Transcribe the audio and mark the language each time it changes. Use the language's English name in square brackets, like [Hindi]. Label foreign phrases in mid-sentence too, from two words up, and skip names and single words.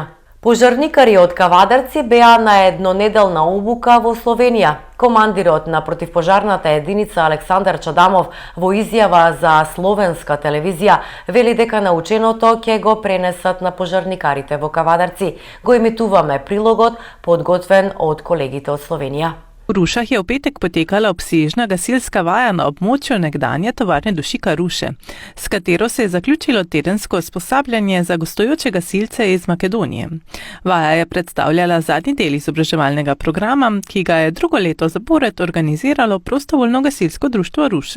[Macedonian] Пожарникари од Кавадарци беа на еднонеделна обука во Словенија. Командирот на противпожарната единица Александар Чадамов во изјава за словенска телевизија вели дека наученото ќе го пренесат на пожарникарите во Кавадарци. Го емитуваме прилогот подготвен од колегите од Словенија. [Slovenian] V Rušah je v petek potekala obsežna gasilska vaja na območju nekdanje tovarne dušika Ruše, s katero se je zaključilo tedensko usposabljanje za gostujoče gasilce iz Makedonije. Vaja je predstavljala zadnji del izobraževalnega programa, ki ga je drugo leto zapored organiziralo prostovoljno gasilsko društvo Ruše.